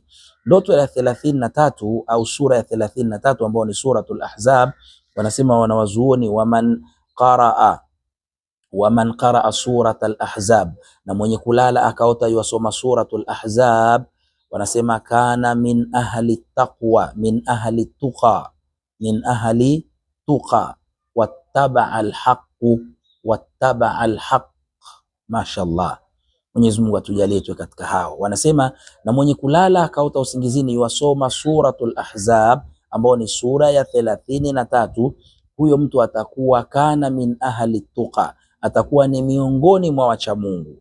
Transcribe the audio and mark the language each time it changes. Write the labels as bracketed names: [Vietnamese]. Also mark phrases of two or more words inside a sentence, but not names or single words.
[Swahili] Ndoto ya 33 au sura ya 33 ambayo ni Suratul Ahzab, wanasema wanawazuoni, [Arabic] ومن قرأ سورة الأحزاب, [Swahili] na mwenye kulala akaota yuasoma Suratul Ahzab, wanasema [Arabic] كان من أهل التقوى، من أهل التقى، من أهل التقى، واتبع الحق. [Swahili] Mashallah, Mwenyezi Mungu atujalie tuwe katika hao. Wanasema na mwenye kulala akaota usingizini yuasoma Suratul Ahzab ambao ni sura ya 33, huyo mtu atakuwa [Arabic] كان من أهل التقى, [Swahili] atakuwa ni miongoni mwa wacha Mungu.